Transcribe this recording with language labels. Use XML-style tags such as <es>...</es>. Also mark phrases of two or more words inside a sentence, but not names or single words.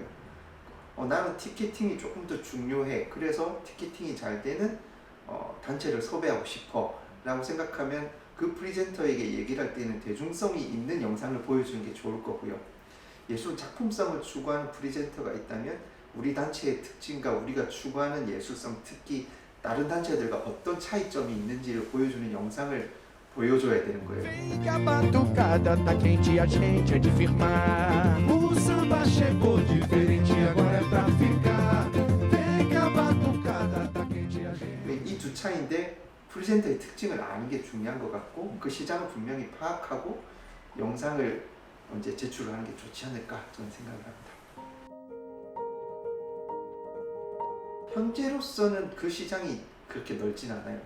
<ko>나는 티켓팅이 조금 더 중요해, 그래서 티켓팅이 잘 되는 단체를 섭외하고 싶어 라고 생각하면 그 프리젠터에게 얘기를 할 때는 대중성이 있는 영상을 보여주는 게 좋을 거고요. 예술 작품성을 추구하는 프리젠터가 있다면 우리 단체의 특징과 우리가 추구하는 예술성, 특히 다른 단체들과 어떤 차이점이 있는지를 보여주는 영상을 보여줘야 되는 거예요.</ko> <pt>Vem que a batucada tá quente, a gente é de firmar. O samba chegou diferente, agora é pra ficar. Vem que a batucada tá quente, a gente.</pt> <ko>이 두 차이인데 프리젠터의 특징을 아는 게 중요한 것 같고, 그 시장을 분명히 파악하고 영상을 언제 제출을 하는 게 좋지 않을까 저는 생각을 합니다. 현재로서는 그 시장이 그렇게 넓진 않아요.</ko>